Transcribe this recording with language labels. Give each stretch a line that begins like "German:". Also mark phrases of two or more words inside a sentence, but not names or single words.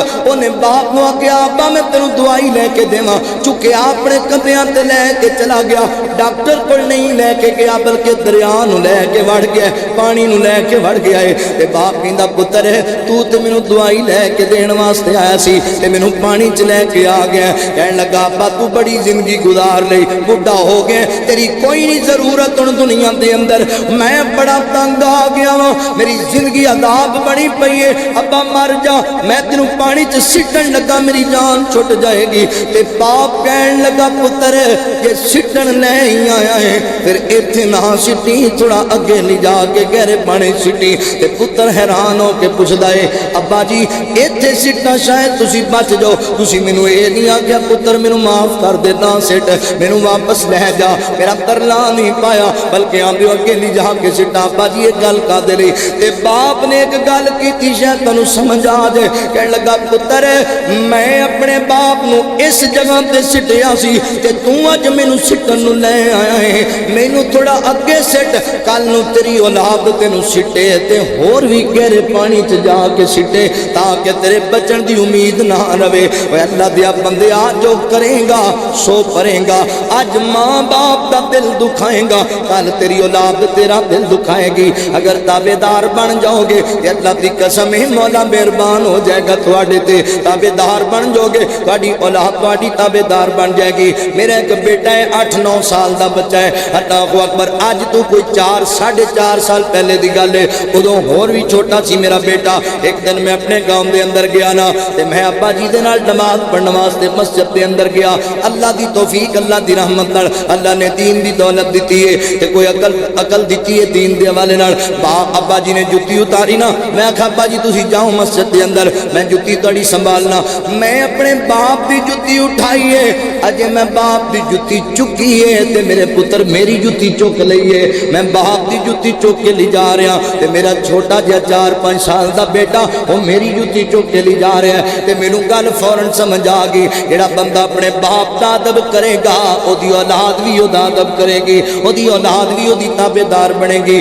Punjabi: اونے باپ نو آکھیا ابا میں تینوں دوائی لے کے دیواں، چکے اپنے کندھیاں تے لے کے چلا گیا، ڈاکٹر کول نہیں لے کے گیا بلکہ دریا نو لے کے وڑ گیا، پانی نو لے کے وڑ گیا ہے تے باپ کہندا پتر تو تے مینوں دوائی لے کے دین واسطے آیا سی تے مینوں پانی چ لے کے آ گیا۔ کہن لگا ابا تو بڑی زندگی گزار لئی، بڈھا ہو گیا، تیری کوئی نہیں ضرورت ہن دنیا دے اندر، میں بڑا تنگ آ گیا وا، میری زندگی عذاب بڑی پئی ہے، ابا مر جا، میں تینوں پانی چ سٹن لگا میری جان چھٹ جائے گی۔ تے باپ کہن لگا پتر یہ سٹن لے ہی آیا ہے پھر ایتھے نہ سٹی، تھوڑا اگے لے جا کے گہرے پانی سٹی۔ تے پتر حیران ہو کے پوچھدا ہے ابا جی ایتھے سٹنا شاید تسی بچ جاؤ، تسی مینوں اے نہیں آکھیا پتر مینوں معاف کر دے نہ سٹ، مینوں واپس لے جا، میرا ترلا نہیں پایا بلکہ آندے اگے لے جا کے سٹا۔ ابا جی یہ گل کادے لئی؟ تے باپ نے ایک گل کیتی شاید تانوں سمجھ آ جائے۔ کہن لگا پتر میں اپنے باپ نو اس جگہ تے سٹیا سی تے تو اج مینوں سٹن نو لے آیا ہے، مینوں تھوڑا اگے سٹ، کل نو تیری اولاد تینوں سٹے تے ہور بھی گہرے پانی چ جا کے سٹے تاکہ تیرے بچن دی امید نہ رہے۔ اے اللہ دیا بندیا جو کرے گا سو پرے گا، اج ماں باپ دا دل دکھائے گا کل تیری اولاد تیرا دل دکھائے گی۔ اگر تابع دار بن جاؤ گے تے اللہ دی قسم ہے مولا مہربان ہو جائے گا تواڈے تے، تابع دار بن جاؤ گے تواڈی اولاد تواڈی تابع دار بن جائے گی۔ میرا ایک بیٹا ہے 8-9 سال دا بچہ ہے،
Arabic: اللہ اکبر،
Punjabi: اج تو کوئی 4-4.5 سال پہلے دی گل ہے، ادوں ہور بھی چھوٹا سی میرا بیٹا۔ ایک دن میں اپنے گاؤں دے اندر گیا نا تے میں ابا جی دے نال نماز پڑھن واسطے مسجد دے اندر گیا، اللہ دی توفیق اللہ دی رحمت نال اللہ نے دین دی دولت دتی ہے تے کوئی عقل دتی ہے دین دے حوالے نال۔ ابا جی نے جُتی اتاری نا، میں آکھا ابا جی تسی جاؤ مسجد دے اندر، میں جُتی تڑی سنبھالنا، میں اپنے باپ دی جُتی اٹھائی ہے، اجے میں باپ دی جُتی چکی ہے تے میرے پتر میری جُتی چک لئی ہے، میں باپ دی جُتی چک کے لے جا رہا تے میرا چھوٹا جہا 4-5 سال دا بیٹا وہ میری جُتی چک کے لے جا رہا ہے تے مینوں گل فوراً سمجھ آ گئی، جڑا بندہ اپنے باپ دا ادب کرے گا اودی اولاد بھی اودہ ادب کرے گی، اودی اولاد بھی اودی تابع دار بنے گی۔